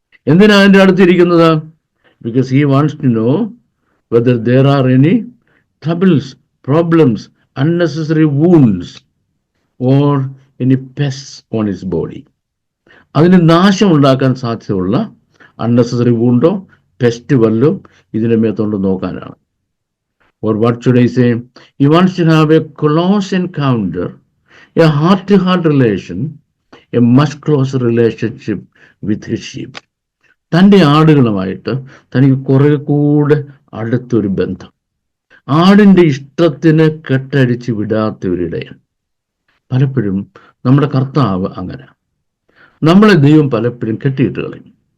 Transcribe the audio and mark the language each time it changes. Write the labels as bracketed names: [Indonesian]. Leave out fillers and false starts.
[Malayalam] എന്തിനാ അതിൻ്റെ അടുത്തിരിക്കുന്നത്? [English] Because he wants to know whether there are any troubles, problems, unnecessary wounds or any pests on his body. [Malayalam] അതിന് നാശം ഉണ്ടാക്കാൻ സാധ്യതയുള്ള unnecessary വൂണ്ടോ pest വല്ലോ ഇതിൻ്റെ മേത്തോണ്ട് നോക്കാനാണ്. [English] Or what should I say? He wants to have a close encounter, a heart-to-heart relation, a much closer relationship with his sheep. [Malayalam] തൻ്റെ ആടുകളുമായിട്ട് തനിക്ക് കുറെ കൂടെ അടുത്തൊരു ബന്ധം. ആടിൻ്റെ ഇഷ്ടത്തിന് കെട്ടടിച്ച് വിടാത്ത ഒരു ഇടയൻ. പലപ്പോഴും നമ്മുടെ കർത്താവ് അങ്ങനെ. നമ്മളെ ദൈവം പലപ്പോഴും കെട്ടിയിട്ട് കളയും.